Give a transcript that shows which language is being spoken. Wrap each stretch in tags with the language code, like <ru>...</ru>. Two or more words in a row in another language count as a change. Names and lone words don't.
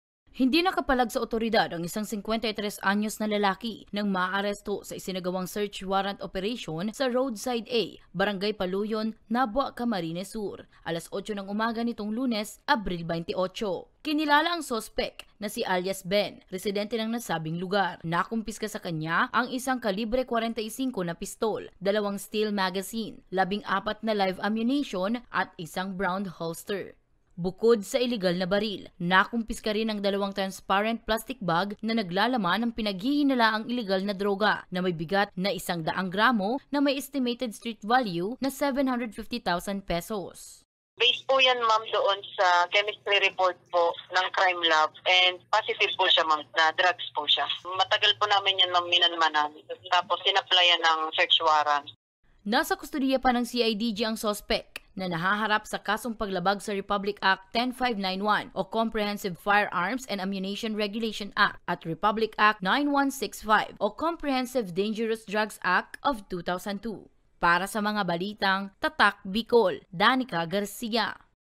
<tl>Hindi nakapalag sa otoridad ang isang 53 anyos na lalaki nang maaresto sa isinagawang</tl> <en>search warrant operation</en> <tl>sa Roadside A, Barangay Paluyon, Nabua, Camarines Sur, alas 8 ng umaga nitong Lunes, Abril 28. Kinilala ang sospek na si alias Ben, residente ng nasabing lugar. Nakumpiska sa kanya ang isang kalibre 45 na pistol, 2</tl> <en>steel magazine,</en> <tl>14 na</tl> <en>live ammunition</en> <tl>at isang</tl> <en>brown holster.</en> <tl>Bukod sa iligal na baril, nakumpiska rin ang 2</tl> <en>transparent plastic bag</en> <tl>na naglalaman ng pinaghihinalaang iligal na droga na may bigat na 100 gramo na may</tl> <en>estimated street value</en> <tl>na 750,000 pesos. Based po yan, ma'am, doon sa</tl> <en>chemistry report</en> <tl>po ng</tl> <en>crime lab and positive</en> <tl>po siya, ma'am, na drugs po siya. Matagal po namin yan, ma'am, minanmanan. Tapos sinapplyan ng</tl> <en>search warrant.</en> <tl>Nasa kustudiya pa ng CIDG ang sospek na nahaharap sa kasong paglabag sa Republic Act 10591 o Comprehensive Firearms and Ammunition Regulation Act at Republic Act 9165 o Comprehensive Dangerous Drugs Act of 2002. Para sa mga balitang Tatak Bicol, Danica Garcia.</tl>